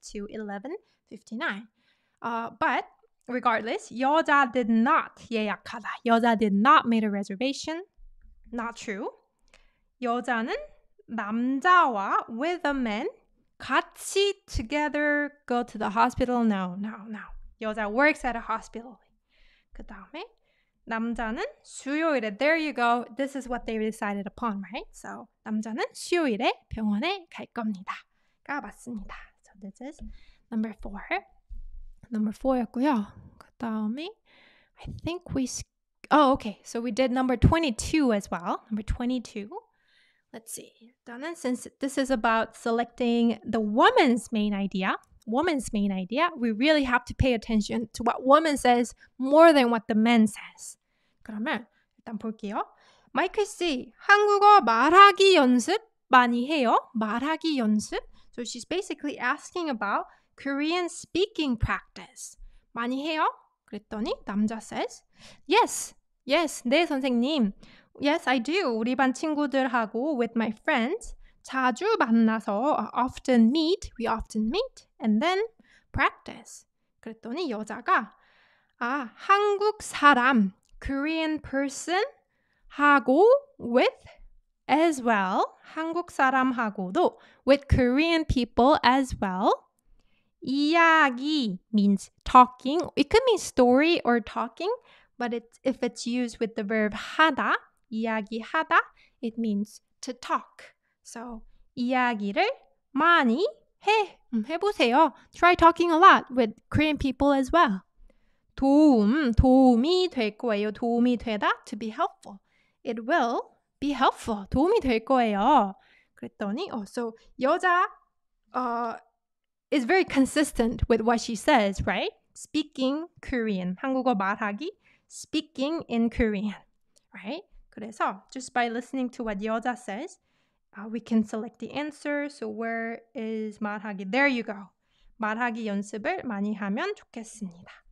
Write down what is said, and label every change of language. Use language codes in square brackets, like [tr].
[en] to 11:59. But regardless, 여자 did not 예약하다. 여자 did not make a reservation. Not true. [ko] 여자는 남자와 [en] with a man [ko] 같이 [en] together go to the hospital. No. 여자 works at a hospital. [ko] 그 다음에 남자는 수요일에, [en] there you go. This is what they decided upon, right? [ko] So 남자는 수요일에 병원에 갈 겁니다가 맞습니다. [en] So this is number 4. Number 4였고요. [ko] 그 다음에 [en] I think okay. So we did number 22 as well. Number 22. Let's see. [ko] 일단은 [en] since this is about selecting the woman's main idea, we really have to pay attention to what woman says more than what the man says. [ko] 그러면 일단 볼게요. 마이클 씨, 한국어 말하기 연습 많이 해요? 말하기 연습? [en] So she's basically asking about Korean speaking practice. [ko] 많이 해요? 그랬더니 남자 [en] says, yes, [ko] 네 선생님. [en] Yes, I do. [ko] 우리 반 친구들하고 [en] with my friends [ko] 자주 만나서 [en] we often meet and then practice. [ko] 그랬더니 여자가 한국 사람, [en] Korean person [ko] 하고 [en] with as well. [ko] 한국 사람하고도 [en] with Korean people as well. 이야기 means talking. It could mean story or talking, but if it's used with the verb 하다, 이야기하다, it means to talk. [ko] So 이야기를 많이 해보세요. [en] Try talking a lot with Korean people as well. [ko] 도움이 될 거예요. [en] 도움이 되다, to be helpful. It will be helpful. [ko] 도움이 될 거예요. 그랬더니 [en] so 여자 is very consistent with what she says, right? Speaking Korean. [ko] 한국어 말하기, [en] speaking in Korean, right? [ko] 그래서 [en] just by listening to what 여자 says, we can select the answer. So where is 말하기? There you go. [ko] 말하기 연습을 많이 하면 좋겠습니다.